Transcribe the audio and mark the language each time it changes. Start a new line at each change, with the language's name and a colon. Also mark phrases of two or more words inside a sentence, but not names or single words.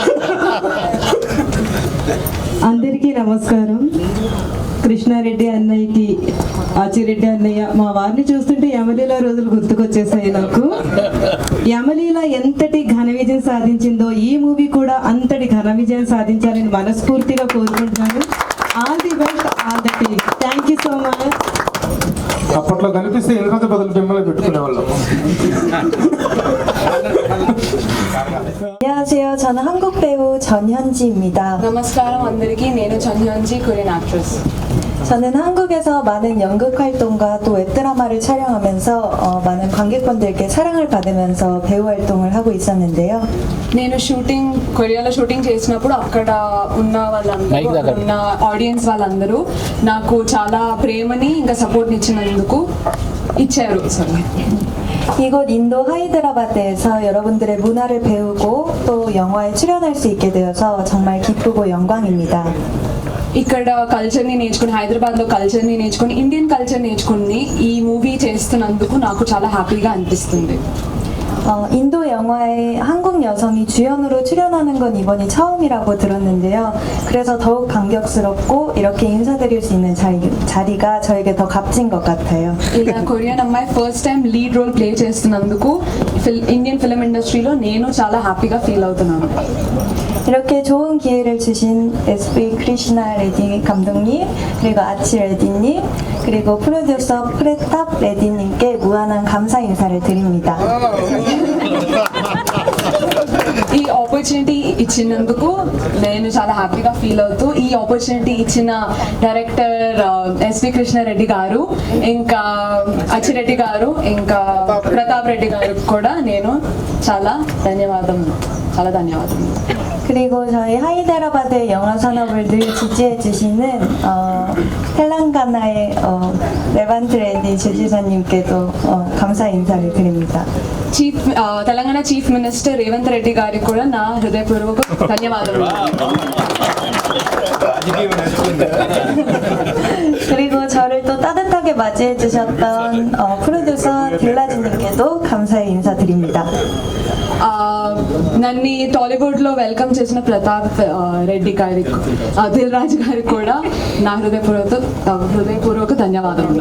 Telugu: అందరికీ నమస్కారం. కృష్ణారెడ్డి అన్నయ్యకి, ఆచిరెడ్డి అన్నయ్య, మా వారిని చూస్తుంటే యమలీల రోజులు గుర్తుకొచ్చేసాయి నాకు. యమలీల ఎంతటి ఘన విజయం సాధించిందో ఈ మూవీ కూడా అంతటి ఘన విజయం సాధించాలని మనస్ఫూర్తిగా కోరుకుంటున్నాను.
English: All the best, all the team. Thank you so much.
Telugu: అప్పట్లో కనిపిస్తే ఎందుకంత బదులు మిమ్మల్ని పెట్టుకునే వాళ్ళం.
Korean: 안녕하세요. 저는 한국 배우 전현지입니다.
Telugu: నమస్కారం అందరికీ. నేను 전현지
English: Korean actress.
Korean: 저는 한국에서 많은 연극 활동과 또 웹드라마를 촬영하면서 많은 관객분들께 사랑을 받으면서 배우 활동을 하고 있었는데요.
Telugu: నేను కొరియాలో షూటింగ్ చేసినప్పుడు అక్కడ ఉన్న వాళ్ళందరూ, ఉన్న ఆడియన్స్ వాళ్ళందరూ నాకు చాలా ప్రేమని ఇంకా సపోర్ట్ని ఇచ్చారు.
Korean: 이곳 인도 하이드라바드에서 여러분들의 문화를 배우고 또 영화에 출연할 수 있게 되어서 정말 기쁘고 영광입니다.
Telugu: ఇక్కడ కల్చర్ని నేర్చుకుని, హైదరాబాద్లో కల్చర్ని నేర్చుకుని,
English: Indian culture
Telugu: నేర్చుకుని ఈ మూవీ చేస్తున్నందుకు నాకు చాలా హ్యాపీగా అనిపిస్తుంది.
Korean: 인도 영화에 한국 여성이 주연으로 출연하는 건 이번이 처음이라고 들었는데요. 그래서 더욱 감격스럽고 이렇게 인사드릴 수 있는 자리가 저에게 더 값진 것 같아요.
Telugu: ఇలా కొరియన్ అమ్మాయి
English: first time lead role play
Telugu: చేస్తున్నందుకు
English: Indian film industryలో
Telugu: నేను చాలా హ్యాపీగా ఫీల్ అవుతున్నాను.
Korean: 이렇게 좋은 기회를 주신 SV 크리시나 레디 감독님, 그리고 아치 레디님, 그리고 프로듀서 프레탑 레디님께 무한한 감사 인사를 드립니다.
Telugu: ఈ ఆపర్చునిటీ ఇచ్చినందుకు నేను చాలా హ్యాపీగా ఫీల్ అవుతూ, ఈ ఆపర్చునిటీ ఇచ్చిన డైరెక్టర్ ఎస్వి కృష్ణారెడ్డి గారు, ఇంకా అచ్చిరెడ్డి గారు, ఇంకా ప్రతాప్ రెడ్డి గారు కూడా నేను చాలా ధన్యవాదాలు.
Korean: 그리고 저희 하이데라바드 영화 산업을 늘 지지해 주시는 텔랑가나의 레반트 레디 주지사님께도 감사 인사를 드립니다.
Telugu: తెలంగాణ
English: Chief Minister
Telugu: రేవంత్ రెడ్డి గారికి కూడా నా హృదయపూర్వక ధన్యవాదాలు.
Korean: 그리고 저를 또 따뜻하게 맞이해 주셨던 프로듀서 딜라지님께도 감사의 인사드립니다.
Telugu: నన్ను టాలీవుడ్లో వెల్కమ్ చేసిన ప్రతాప్ రెడ్డి గారికి, దిల్ రాజు గారికి కూడా నా హృదయపూర్వక ధన్యవాదాలు.